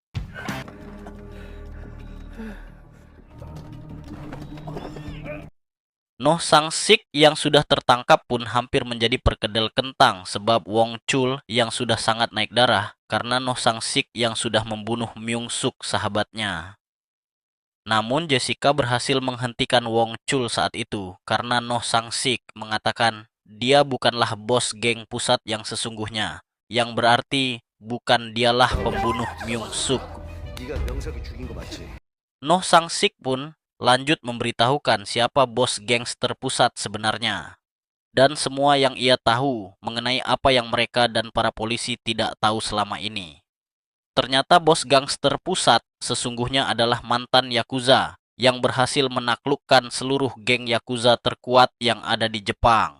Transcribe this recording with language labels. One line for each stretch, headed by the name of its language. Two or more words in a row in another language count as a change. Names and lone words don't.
Indonesian: Noh Sang-sik yang sudah tertangkap pun hampir menjadi perkedel kentang sebab Wong Chul yang sudah sangat naik darah karena Noh Sang-sik yang sudah membunuh Myung-suk sahabatnya. Namun Jessica berhasil menghentikan Wong Chul saat itu karena Noh Sang-sik mengatakan dia bukanlah bos geng pusat yang sesungguhnya, yang berarti bukan dialah pembunuh Myung-suk.
Korean: 네가 명석이 죽인 거 맞지?
Indonesian: Noh Sang-sik pun lanjut memberitahukan siapa bos gangster pusat sebenarnya. Dan semua yang ia tahu mengenai apa yang mereka dan para polisi tidak tahu selama ini. Ternyata bos gangster pusat sesungguhnya adalah mantan Yakuza yang berhasil menaklukkan seluruh geng Yakuza terkuat yang ada di Jepang.